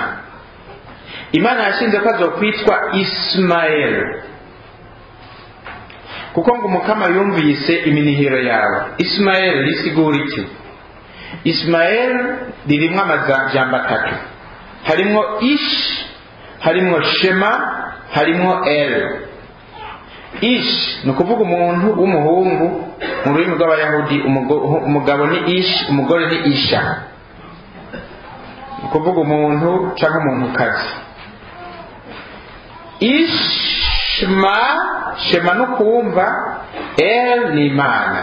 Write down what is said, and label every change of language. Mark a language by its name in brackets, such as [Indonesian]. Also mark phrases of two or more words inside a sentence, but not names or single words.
[Rundi] Imana yashinze ko azokwitwa Ismael, kuko ngo Umukama yumvise iminihiro yawe. Ismael risigura iki? Ismael ririmwo amajambo atatu, harimwo Ish, harimwo Shema, harimwo El. Ish ni ukuvuga umuntu w'umuhungu mu rurimi rw'Abayahudi. Umugabo ni Ish, umugore ni Isha, ni ukuvuga umuntu cyangwa umuntukazi. Shema no kumva, El ni Imana.